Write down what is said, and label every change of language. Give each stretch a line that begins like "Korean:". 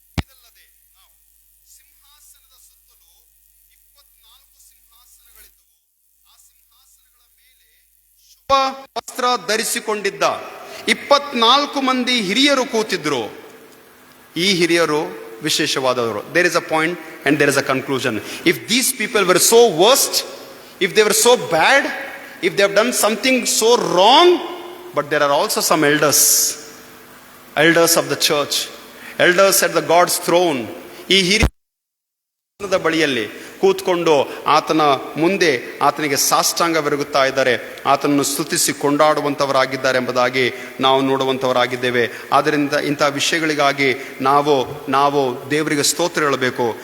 Kannada: ಇದಲ್ಲದೆ ನಾವು ಸಿಂಹಾಸನದ ಸುತ್ತಲೂ 24 ಸಿಂಹಾಸನಗಳಿದ್ದವು. ಆ ಸಿಂಹಾಸನಗಳ ಮೇಲೆ ಶುಭ ವಸ್ತ್ರ ಧರಿಸಿಕೊಂಡಿದ್ದ 24 ಮಂದಿ ಹಿರಿಯರು ಕೂತಿದ್ರು. ಈ ಹಿರಿಯರು ವಿಶೇಷವಾದವರು.
English: There is a point and there is a conclusion. If these people were so worst, if they were so bad, if they have done something so wrong, but there are also some elders of the church, elders at the God's throne.
Kannada: ಈ ಹಿರಿಯರ ಬಳಿಯಲ್ಲಿ ಕೂತ್ಕೊಂಡು ಆತನ ಮುಂದೆ ಆತನಿಗೆ ಸಾಷ್ಟಾಂಗವೆರಗುತ್ತಾ ಇದ್ದಾರೆ, ಆತನನ್ನು ಸ್ತುತಿಸಿ ಕೊಂಡಾಡುವಂಥವರಾಗಿದ್ದಾರೆ ಎಂಬುದಾಗಿ ನಾವು ನೋಡುವಂಥವರಾಗಿದ್ದೇವೆ. ಆದ್ದರಿಂದ ಇಂಥ ವಿಷಯಗಳಿಗಾಗಿ ನಾವು ದೇವರಿಗೆ ಸ್ತೋತ್ರ ಹೇಳಬೇಕು.